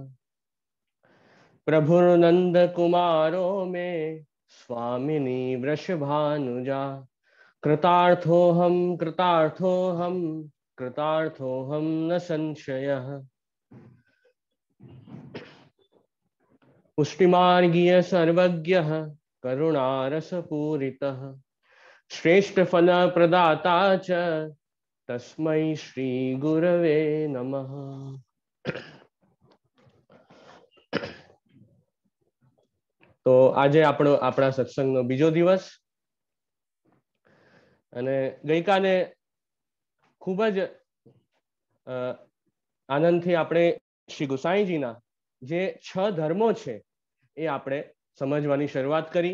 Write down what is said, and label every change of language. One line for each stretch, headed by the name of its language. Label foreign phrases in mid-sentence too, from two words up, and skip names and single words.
Sanskrit: प्रभुर्नंद कुमारो में स्वामिनी वृषभानुजा कृतार्थोऽहं कृतार्थोऽहं कृतार्थोऽहं न संशयः. पुष्टिमार्गीय सर्वज्ञः करुणारसपूरितः श्रेष्ठ फल प्रदाता च तस्मै श्री गुरवे नमः.
Gujarati: તો આજે આપણા સત્સંગનો બીજો દિવસ અને ગઈકાલે ખૂબ જ આનંદથી આપણે શ્રી ગુસાઈજીના જે 6 ધર્મો છે એ આપણે સમજવાની શરૂઆત કરી.